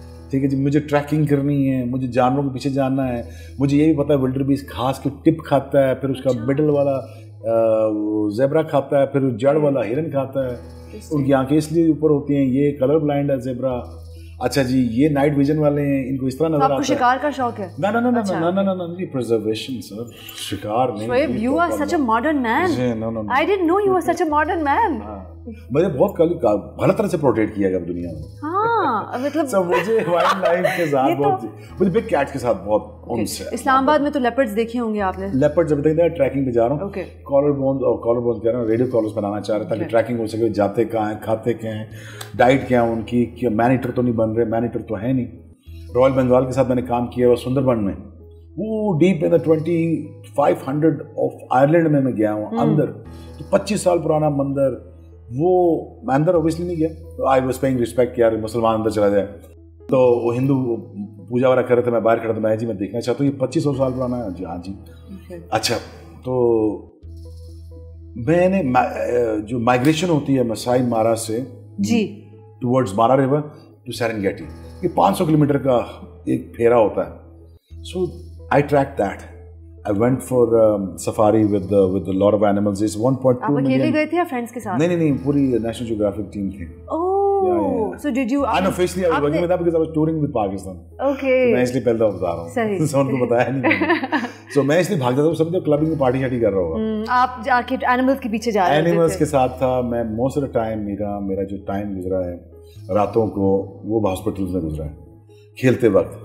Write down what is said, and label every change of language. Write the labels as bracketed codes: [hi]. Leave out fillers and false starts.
[ur] ٹھیک ہے جی, مجھے ٹریکنگ کرنی ہے, مجھے جانوروں کے پیچھے جاننا ہے. مجھے یہ بھی پتہ ہے ولڈر بیس گھاس کی ٹپ کھاتا ہے, پھر اس کا مڈل والا زیبرا کھاتا ہے, پھر جڑ والا ہرن کھاتا ہے. ان کی آنکھیں اس لیے اوپر ہوتی ہیں, یہ کلر بلائنڈ ہے زیبرا. اچھا جی, یہ نائٹ ویژن والے ہیں, ان کو اس طرح نظر آتا ہے. آپ کو شکار کا شوق ہے؟ نہ پرزرویشن سر, شکار نہیں. [en] Shoaib, you are such a modern man. I didn't know you were such a modern man. [ur] مجھے بہت غلط طرح سے پروٹیٹ کیا گیا دنیا میں. ہاں مطلب مجھے وائلڈ لائف کے ساتھ بہت, مجھے بگ کیٹ کے ساتھ بہت انس ہے. اسلام آباد میں تو لیپرڈز دیکھے ہوں گے آپ نے؟ لیپرڈز ابھی تک ٹریکنگ پہ جا رہا ہوں. کالر بونز کہہ رہا ہوں, ریڈیو کالرز بنانا چاہ رہا تھا تاکہ ٹریکنگ ہو سکے. جاتے کہاں ہیں, کھاتے کیا ہیں, ڈائٹ کیا ہے ان کی, کیا مینیٹر تو نہیں بن رہے, مینیٹر تو ہے نہیں. رائل بنگال کے ساتھ میں نے کام کیا ہوا سندر بن میں, وہ ڈیپ ان 2500 آف آئرلینڈ میں گیا ہوں اندر. 25 سال پرانا مندر, وہ میں اندر اوبیسلی نہیں گیا, [en] I was paying respect [ur] کہ یار مسلمان اندر چلا جائے. تو وہ ہندو پوجا وغیرہ کر رہے تھے, میں باہر کھڑا تھا, میں جی میں دیکھنا چاہتا ہوں یہ 2500 سال پرانا ہے. جی ہاں جی. اچھا, تو میں نے جو مائگریشن ہوتی ہے مسائی مارا سے جی [en] towards Mara river to Serengeti, [ur] یہ 500 کلومیٹر کا ایک پھیرا ہوتا ہے. [en] So I track that. I went for safari with a lot of animals. It's 1.2 million. [ur] آپ اکیلے گئے تھے یا فرینڈس کے ساتھ؟ نہیں, پوری نیشنل جیوگرافک ٹیم تھی. [en] So did you? Unofficially, I was working with that because I was touring with Pakistan. Okay. [ur] میں اس لیے پہلے بتا رہا ہوں. سب کو بتایا نہیں. So میں اس لیے بھاگتا تھا. سب جو کلبنگ میں پارٹی شارٹی کر رہا ہوگا. آپ جا کے اینیملز کے پیچھے جا رہے تھے. اینیملز کے ساتھ تھا میں. [en] most of the time [ur] میرا جو ٹائم گزرا ہے راتوں کو وہ ہاسپٹل میں گزرا ہے کھیلتے وقت.